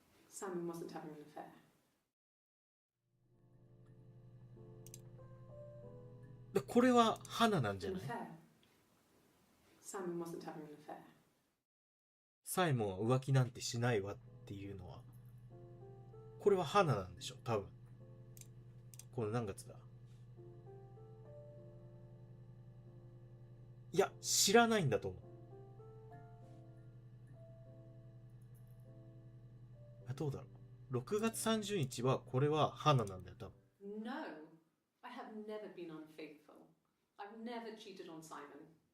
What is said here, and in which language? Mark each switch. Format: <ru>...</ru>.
<en>Simon wasn't having an affair.</en> <ja>これは花なんじゃ</ja> <en>An</en> <ja>ない？</ja> <en>affair. Simon wasn't having an affair.</en> <ja>サイモンは浮気なんてしないわっていうのは、これは花なんでしょ多分。これ何月だ？いや、知らないんだと思う。どうだろう。6月30日はこれは花なんだよ多分。</ja> <en>No, I have never been unfaithful. I've never cheated on Simon.</en>